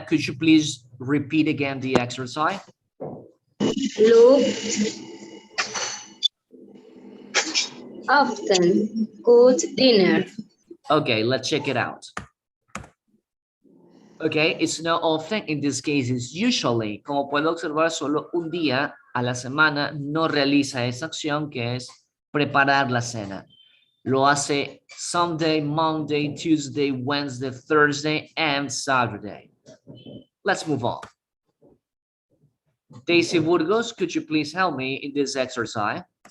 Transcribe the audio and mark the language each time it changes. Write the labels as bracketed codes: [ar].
[en] Could you please repeat again the exercise? Look. Often good dinner. Okay, let's check it out. Okay, it's not often. In this case, it's usually. [es] Como puedo observar, solo un día a la semana no realiza esa acción que es preparar la cena. Lo hace [en] Sunday, Monday, Tuesday, Wednesday, Thursday, and Saturday. Let's move on. Daisy Burgos, could you please help me in this exercise?